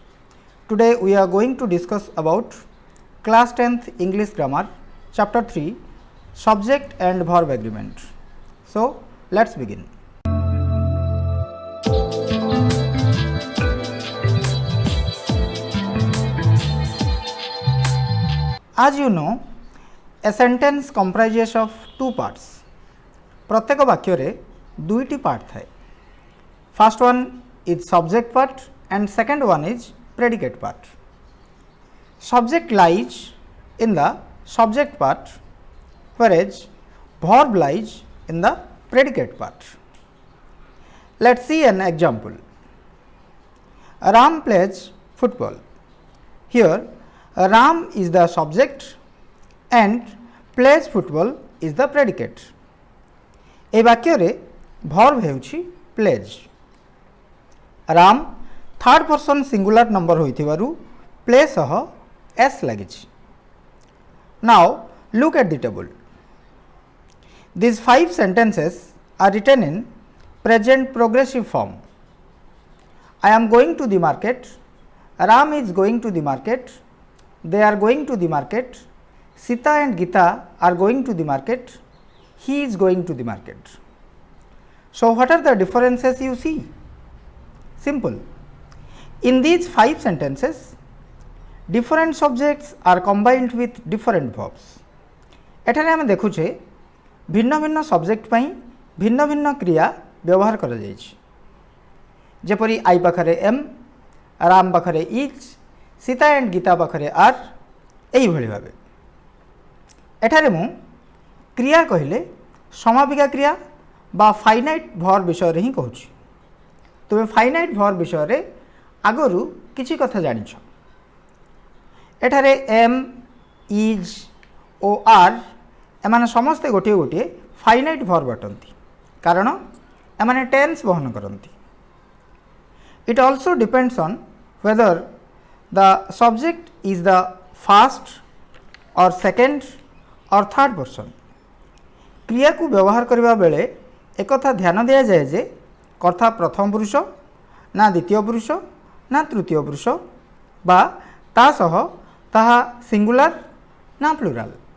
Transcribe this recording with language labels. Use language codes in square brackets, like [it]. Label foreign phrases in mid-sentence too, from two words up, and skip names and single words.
[en] Today we are going to discuss about class 10th English Grammar chapter 3 subject and verb agreement. So let's begin. As you know, a sentence comprises of two parts. [or] ପ୍ରତ୍ୟେକ ବାକ୍ୟ ରେ ଦୁଇଟି ପାର୍ଟ ଥାଏ. [en] First one is subject part and second one is predicate part. Subject lies in the subject part whereas verb lies in the predicate part. Let's see an example. Ram plays football. Here Ram is the subject and plays football is the predicate. [or] ए वाक्य रे verb हेउछि plays. राम [en] third person singular number [or] ହୋଇଥିବାରୁ ପ୍ଲେ ସହ ଏସ ଲାଗିଛି. [en] Now look at the table. These 5 sentences are written in present progressive form. I am going to the market. Ram is going to the market. They are going to the market. Sita and Gita are going to the market. He is going to the market. So what are the differences you see? Simple. In these 5 sentences, different subjects are combined with different verbs. [or] ଏଠାରେ ଆମେ ଦେଖୁଛେ ଭିନ୍ନ ଭିନ୍ନ ସବ୍ଜେକ୍ଟ ପାଇଁ ଭିନ୍ନ ଭିନ୍ନ କ୍ରିୟା ବ୍ୟବହାର କରା ଯାଉଛି. ଯେପରି ଆଇ ପାଖରେ ଏମ, ରାମ ପାଖରେ ଇଜ, ସୀତା ଏଣ୍ଡ ଗୀତା ପାଖରେ ଆର, ଏହି ଭଳି ଭାବେ. ଏଠାରେ ମୁଁ କ୍ରିୟା କହିଲେ ସମାପିକା କ୍ରିୟା ବା [en] finite verb [or] ବିଷୟ ରେ ହିଁ କହୁଛି. ତୁମେ [en] finite verb [or] ବିଷୟ ରେ ଆଗରୁ କିଛି କଥା ଜାଣିଛ. ଏଠାରେ ଏମ, ଇଜ ଓ ଆର ଏମାନେ ସମସ୍ତେ ଗୋଟେ ଗୋଟେ [en] finite verb [or] ଅଟନ୍ତି କାରଣ ଏମାନେ ଟେନ୍ସ ବହନ କରନ୍ତି. [en] It also depends on whether the subject is the first or second or third person. [or] କ୍ରିୟା କୁ ବ୍ୟବହାର କରିବା ବେଳେ ଏକ କଥା ଧ୍ୟାନ ଦିଆ ଯାଏ ଯେ କର୍ତ୍ତା ପ୍ରଥମ ପୁରୁଷ ନା ଦ୍ୱିତୀୟ ପୁରୁଷ ନା ତୃତୀୟ ପୁରୁଷ ବା ତା ସହ ତାହା ସିଙ୍ଗୁଲାର ନା ପ୍ଲୁରାଲ.